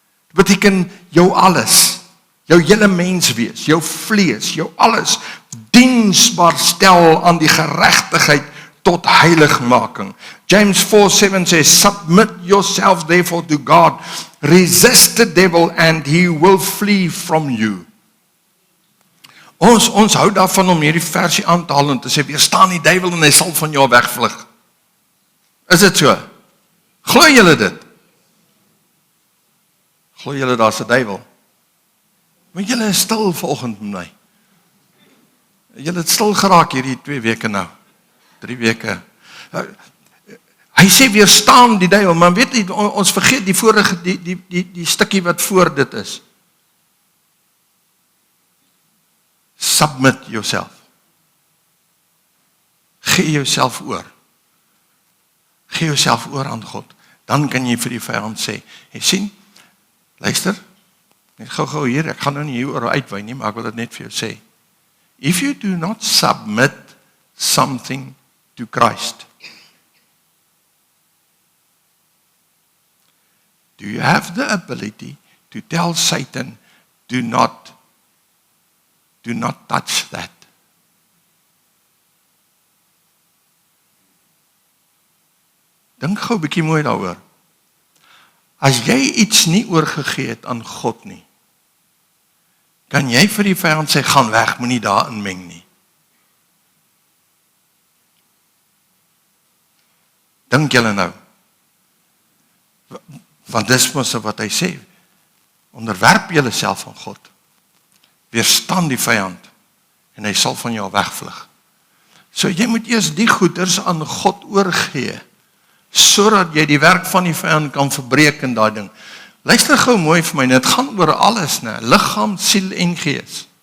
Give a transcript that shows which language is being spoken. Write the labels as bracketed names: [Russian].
[Afrikaans] Dit beteken jou alles, jou hele mens wees, jou vlees, jou alles, diensbaar stel aan die geregtigheid tot heiligmaking. [English] James 4:7 says, submit yourselves therefore to God, resist the devil and he will flee from you. [Afrikaans] Ons hou daarvan om hierdie versie aan te haal en te sê, weerstaan die duiwel en hy sal van jou wegvlug. Is dit so? Glo julle dit? Glo julle daar's 'n duiwel? Maar julle is stil vanoggend met my. Julle het stil geraak hierdie 2 weke nou. 3 weke. Hy sê weerstaan die duiwel, maar weet jy, ons vergeet die vorige die stukkie wat voor dit is. [English] Submit yourself. [Afrikaans] Gee jouself oor. gee jouself oor aan God, dan kan jy vir die vyand sê, jy sien, luister, net gou hier, ek gaan nou nie hieroor uitwy nie, maar ek wil dit net vir jou sê. [English] If you do not submit something to Christ, do you have the ability to tell Satan, do not touch that? [Afrikaans] Dink gou 'n bietjie mooi daaroor. As jy iets nie oorgegee het aan God nie, kan jy vir die vyand sê, gaan weg, moenie daarin meng nie. Dink julle nou. Want dis mos wat hy sê. Onderwerp julleself aan God. Weerstaan die vyand en hy sal van jou wegvlug. So jy moet eers die goeders aan God oorgee, sodat jy die werk van die vyand kan verbreek in daai ding. Luister gou mooi vir my, dit gaan oor alles, né? Liggaam, siel en gees.